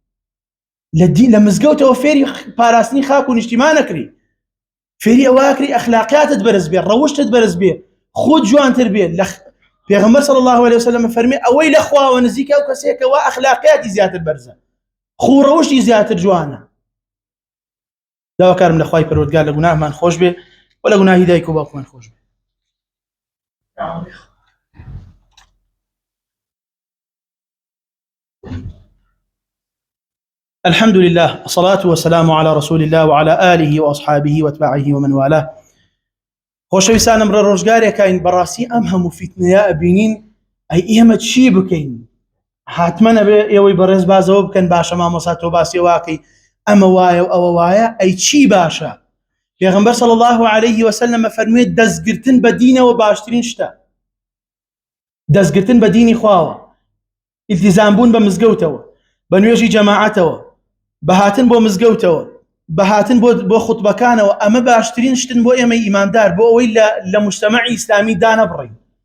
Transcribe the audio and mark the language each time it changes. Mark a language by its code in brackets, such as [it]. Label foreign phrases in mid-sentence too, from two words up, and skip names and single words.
[ckb] لە مزگەوتەوە فێری پاراستنی خاک و نیشتیمان نەکری، فێری ئەواکری ئەخلاقیاتت بەرز بێ، ڕەوشتت بەرز بێ، خۆت جوانتر بێ. پێغەمبەر [ar] صلی الله علیه وسلم [ckb] فەرمێ ئەوەی لە خواوە نزیکە ئەو کەسێکەوە ئەخلاقیاتی زیاتر بەرزە، خوو ڕەوشتی زیاتر جوانە. داواکارم لە خوای پەروەردگار لە گوناهمان خۆش بێ و لە گوناهی دایک و باوکمان خۆش بێ. [ar] الحمد لله والصلاة والسلام على رسول الله وعلى آله وأصحابه واتباعه ومن والاه. [ckb] خۆشەویستانم ڕە ڕۆژگارێکین بەڕاستی ئەم هەموو فیتنەیە ئەبینین، ئەی ئێمە چی بکەین؟ حتمە نەبێ ئێوەی بەڕێز بازەوە بکەن، باشە مامۆستا تۆ باسی واکەی ئەمە وایە و ئەوە وایە، ئەی چی باشە؟ پێغەمبەر [ar] صلی الله عليه وسلم [ckb] فەرموویە دەستگرتن بە دینەوە باشترین شتە، دەستگرتن بە دینی خواوە، ئیلتیزام بوون بە مزگەوتەوە، بە نوێژی جەماعەتەوە، بەهاتن بۆ مزگەوتەوە، بەهاتن بۆ خوتبەکانەوە، ئەمە باشترین شتن بۆ ئێمە ئیماندار، بۆ ئەوەی لە مجتەمەعی ئیسلامی دانەبڕین.